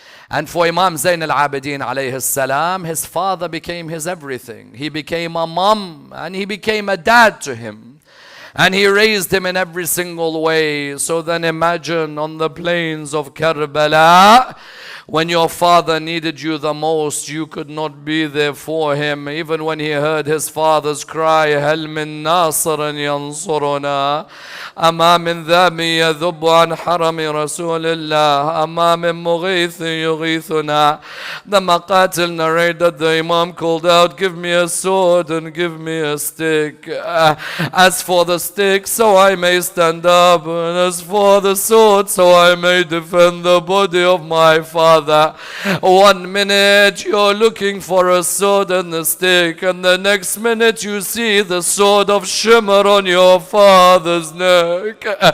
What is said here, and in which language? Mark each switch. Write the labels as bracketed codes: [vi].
[en] And for Imam Zayn al-Abidin alayhi salam, his father became his everything. He became a mom and he became a dad to him. And he raised him in every single way. So then imagine on the plains of Karbala, when your father needed you the most, you could not be there for him. Even when he heard his father's cry, [ar] هَلْ مِن نَاصِرٍ يَنصُرُنَا أَمَا مِن ذَابٍ يَذُبُّ عَنْ حَرَمِ رَسُولِ اللَّهِ أَمَا مِن مُغِيثٍ يُغِيثُنَا. [en] The Maqatil narrated, the Imam called out, give me a sword and give me a stick. As for the stick, so I may stand up, and as for the sword, so I may defend the body of my father. 1 minute you're looking for a sword and a stick, and the next minute you see the sword of shimmer on your father's neck.